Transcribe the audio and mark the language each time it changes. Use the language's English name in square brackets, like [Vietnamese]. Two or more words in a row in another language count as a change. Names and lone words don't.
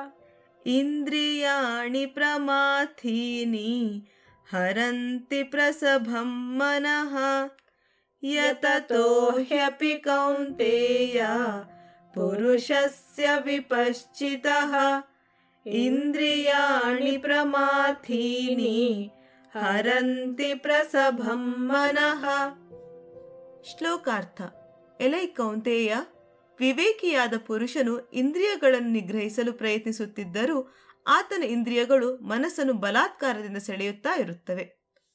[Sanskrit] यततो ह्यपि कौन्तेय पुरुषस्य विपश्चितः इन्द्रियाणि प्रमाथीनि हरन्ति प्रसभं मनः। [Kannada] ಶ್ಲೋಕಾರ್ಥ. ಎಲೈ ಕೌಂತೆಯ, ವಿವೇಕಿಯಾದ ಪುರುಷನು ಇಂದ್ರಿಯಗಳನ್ನು ನಿಗ್ರಹಿಸಲು ಪ್ರಯತ್ನಿಸುತ್ತಿದ್ದರೂ ಆತನ ಇಂದ್ರಿಯಗಳು ಮನಸ್ಸನ್ನು ಬಲಾತ್ಕಾರದಿಂದ ಸೆಳೆಯುತ್ತಾ ಇರುತ್ತವೆ.